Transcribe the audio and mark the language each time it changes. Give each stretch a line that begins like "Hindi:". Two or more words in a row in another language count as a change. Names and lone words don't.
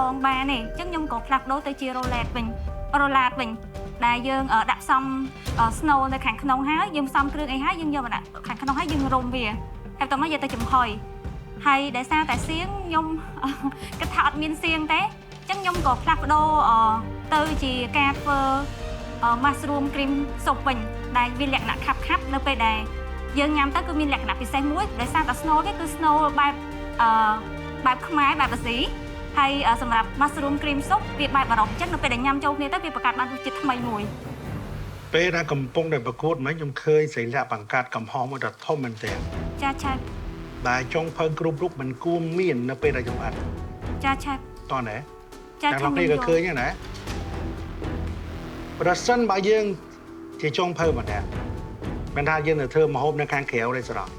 Khmer: ងបានទេអញ្ចឹងខ្ញុំក៏ផ្លាស់ប្ដូរទៅជារ៉ូឡាតវិញដែលយើងដាក់ផ្សំស្នូលនៅខាងក្នុងហើយយើងផ្សំគ្រឿងអីហើយយើងយកមកដាក់ ខាងក្នុងហើយយើងរុំវាហើយបន្ទាប់មកយកទៅចំហុយហើយដោយសារតែសៀងខ្ញុំគិតថាអត់មានសៀងទេអញ្ចឹងខ្ញុំក៏ផ្លាស់ប្ដូរទៅជាការធ្វើ
English: mushroom cream soup
Khmer: វិញដែលវាលក្ខណៈខាប់នៅពេលដែលយើងញ៉ាំទៅគឺមានលក្ខណៈពិសេសមួយដោយសារតែស្នូលវាគឺស្នូលបែបខ្មែរបែបអាស៊ីហើយសម្រាប់
English: mushroom cream soup
Khmer: វាបែបអឺរ៉ុបអញ្ចឹងនៅពេលដែលញ៉ាំចូលគ្នាទៅវាបង្កើតបានរសជាតិថ្មីមួយ ពេលដែលកំពុងតែប្រកួតមិញខ្ញុំឃើញសិលាបង្កើតកំហុសមួយដ៏ធំមែនទែន ចាឆាប់ ដែលចុងភៅគ្រប់រូបមិនគួរមាននៅពេលដែលខ្ញុំអត់ ចាឆាប់ តោះណាចាខ្ញុំនេះក៏ឃើញណាប្រសិនបើយើងជាចុងភៅម្នាក់មិនថាយើងទៅធ្វើម្ហូបនៅខាងក្រៅរេស្តូរ៉ង់